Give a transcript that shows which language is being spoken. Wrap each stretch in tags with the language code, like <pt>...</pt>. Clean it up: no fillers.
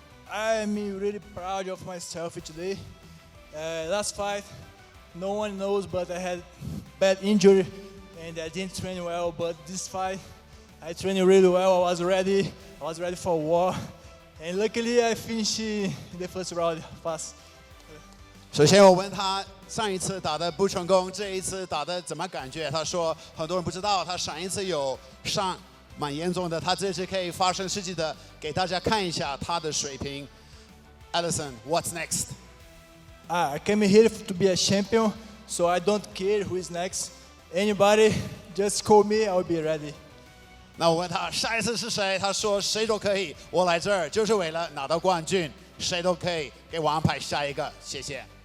<en>I'm really proud of myself today. Last fight, no one knows, but I had bad injury and I didn't train well. But this fight, I trained really well. I was ready for war, and luckily I finished the first round fast.</en> <zh>首先我问他上一次打的不成功，这一次打的怎么感觉？他说很多人不知道，他上一次有伤，蛮严重的。他这次可以发生事迹的，给大家看一下他的水平。</zh> <en>Alisson, what's next? I came here to be a champion, so I don't care who is next. Anybody, just call me, I'll be ready.</en> <zh>那我问他下一次是谁，他说谁都可以，我来这儿就是为了拿到冠军，谁都可以，给我安排下一个，谢谢。</zh>